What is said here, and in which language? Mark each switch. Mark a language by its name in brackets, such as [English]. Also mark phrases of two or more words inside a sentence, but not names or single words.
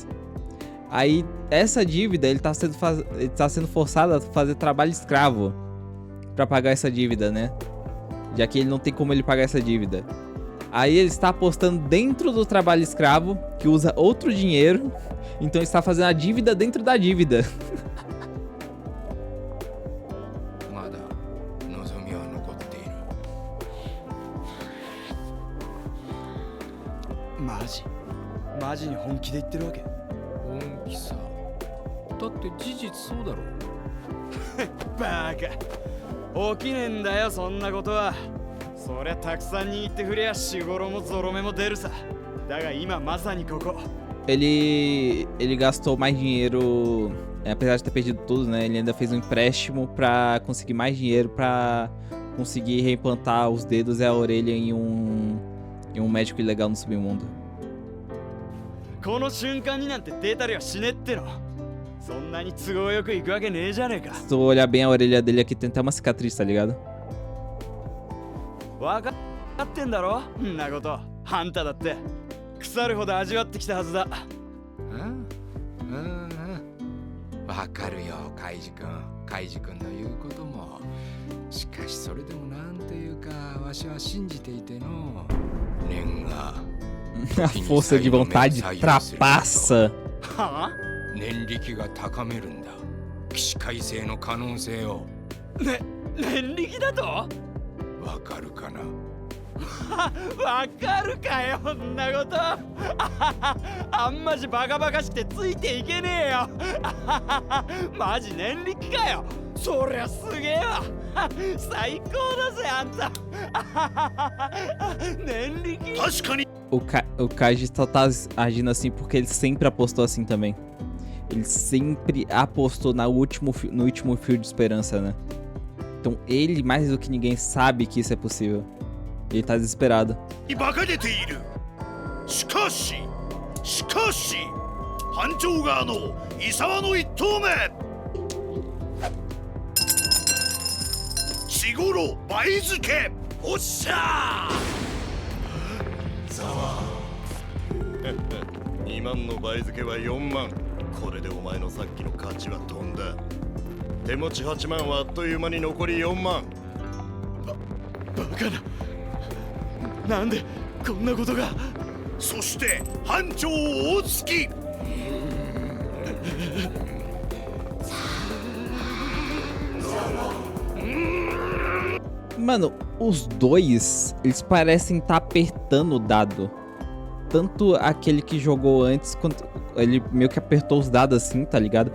[Portuguese] Aí, essa dívida, ele tá sendo forçado a fazer trabalho escravo pra pagar essa dívida, né? já que ele não tem como ele pagar essa dívida. Aí ele está apostando dentro do trabalho escravo, que usa outro dinheiro, então está fazendo a dívida dentro da dívida. [Japanese] まだ望みは残っている。マジに本気で言ってるわけ？本気さ。だって事実そうだろ。バカ。起きねえんだよそんなことは。そりゃたくさん握ってくりゃしごろもゾロ目も出るさ。だが今まさにここ。 [Portuguese] Ele gastou mais dinheiro, apesar de ter perdido tudo, né? Ele ainda fez um empréstimo pra conseguir mais dinheiro pra conseguir reimplantar os dedos e a orelha em um médico ilegal no submundo. [Japanese] この瞬間になんて出たりはしねえっての。そんなに都合よくいくわけねえじゃねえか。 [Portuguese] Se tu olhar bem a orelha dele aqui, tem até uma cicatriz, tá ligado? [Japanese] わかってんだろんなこと。あんただって腐るほど味わってきたはずだ。わかるよカイジ君。カイジ君の言うことも。しかしそれでもなんていうかわしは信じていての。念が [Portuguese] A força de vontade trapassa. [Japanese] はあ？念力が高めるんだ。起死回生の可能性を。念力だと？わかるかな。わかるかよそんなこと。あんまじバカバカしくてついていけねえよ。マジ念力かよ。そりゃすげえわ。最高だぜあんた。念力。確かに [Portuguese] O Kaiji só tá agindo assim porque ele sempre apostou assim também. Ele sempre apostou no último fio de esperança, né? Então ele, mais do que ninguém, sabe que isso é possível. Ele tá desesperado. [Japanese] 馬鹿げている。しかし班長側の伊沢の一投目。四五郎倍付け。おっしゃー。2万の倍付けは4万。これでお前のさっきの価値は飛んだ。手持ち8万はあっという間に残り4万。バカな。なんでこんなことが。そして班長大月。 [Portuguese] Mano, os dois, eles parecem estar apertando o dado. Tanto aquele que jogou antes, quanto ele meio que apertou os dados assim, tá ligado?